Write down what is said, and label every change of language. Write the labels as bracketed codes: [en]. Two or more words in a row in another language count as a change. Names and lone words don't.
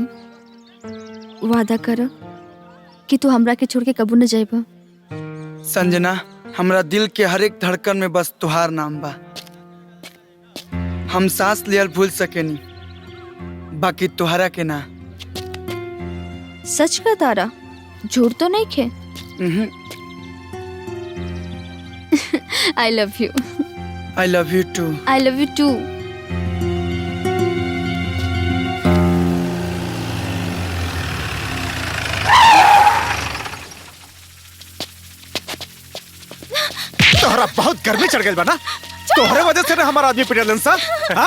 [bho] वादा कर कि तू हमरा के छोड़ के कबू न जाइबा। संजना, हमरा दिल के हर एक धड़कन में बस तुहार नाम बा। हम सांस लियल भूल सकेनी, बाकी तुहरा के ना। सच का तारा, झूठ तो नहीं खे। [en] I love you. I love you too. I love you too. [bho] तोहरा बहुत गर्मी चढ़ गई बा ना, तोहरे वजह से ना हमारा आदमी पिटलन सा। हाँ?